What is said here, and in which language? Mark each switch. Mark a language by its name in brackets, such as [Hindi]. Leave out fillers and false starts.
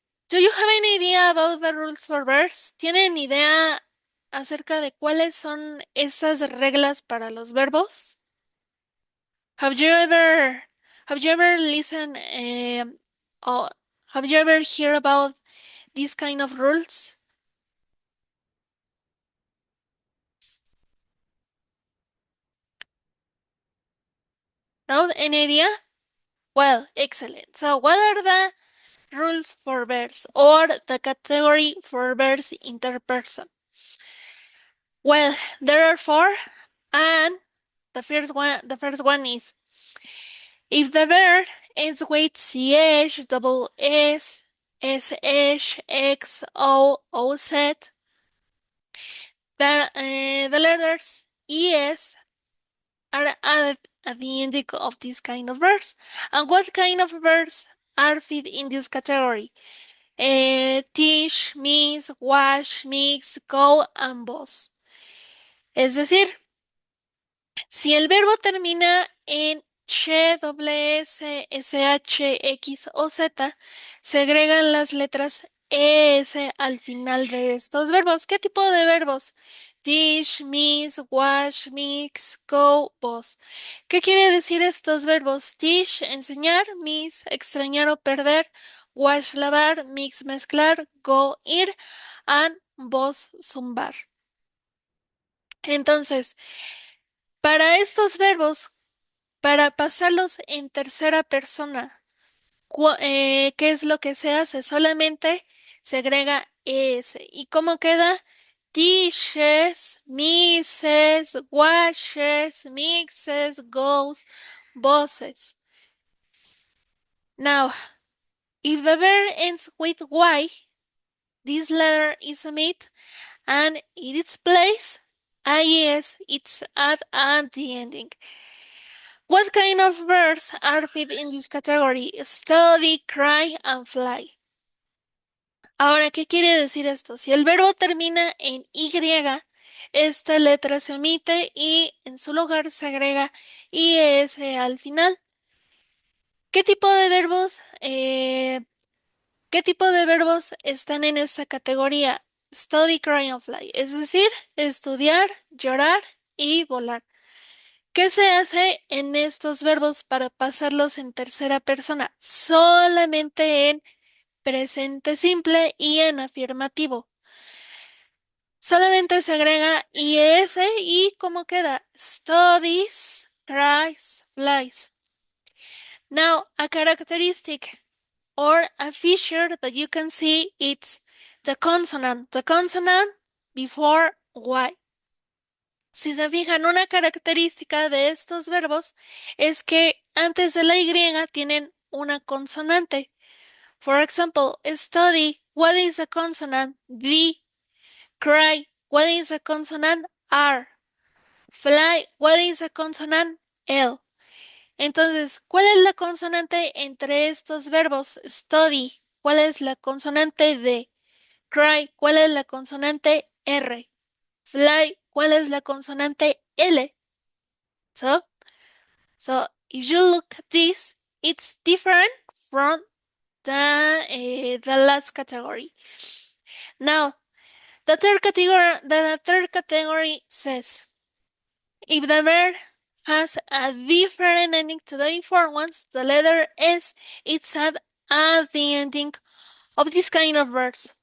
[English] Do you have any idea about the rules for verbs? [Spanish] ¿Tienen idea acerca de cuáles son estas reglas para los verbos? [English] Have you ever have you ever listened or have you ever heard about these kind of rules? No, any idea? Well, excellent. So what are the rules for verbs or the category for verbs in third person? Well, there are four, and the first one is if the verb ends with ch, double s, sh, x, o, oz, the letters es are added at the ending of this kind of verbs. And what kind of verbs are fit in this category? Teach, miss, wash, mix, go, and boss. [Spanish] Es decir, si el verbo termina en che, doble s, sh, x o z, se agregan las letras es al final de estos verbos. ¿Qué tipo de verbos? [English] Dish, miss, wash, mix, go, boss. [Spanish] ¿Qué quiere decir estos verbos? Dish, enseñar, miss, extrañar o perder, wash, lavar, mix, mezclar, go, ir, and boss, zumbar. Entonces, para estos verbos, para pasarlos en tercera persona, ¿qué es lo que se hace? Solamente se agrega es. ¿Y cómo queda? [English] Dishes, misses, washes, mixes, goes, bosses. Now, if the verb ends with Y, this letter is omitted and in its place, IES it's at the ending. What kind of verbs are fit in this category? Study, cry, and fly. [Spanish] Ahora, ¿qué quiere decir esto? Si el verbo termina en Y, esta letra se omite y en su lugar se agrega IS al final. ¿Qué tipo de verbos, qué tipo de verbos están en esta categoría? [English] Study, cry, and fly. [Spanish] Es decir, estudiar, llorar y volar. ¿Qué se hace en estos verbos para pasarlos en tercera persona? Solamente en presente simple y en afirmativo. Solamente se agrega IS y ¿cómo queda? [English] Studies, cries, flies. Now, a characteristic or a feature that you can see it's the consonant before Y. [Spanish] Si se fijan, una característica de estos verbos es que antes de la Y tienen una consonante. [English] For example, study, what is a consonant? D. Cry, what is a consonant? R. Fly, what is a consonant? L. [Spanish] Entonces, ¿cuál es la consonante entre estos verbos? Study, ¿cuál es la consonante D? Cry, ¿cuál es la consonante R? Fly, ¿cuál es la consonante L? [English] So, so if you look at this, it's different from the last category. Now, the third category says if the verb has a different ending to the before ones, the letter S it's at the ending of this kind of verbs.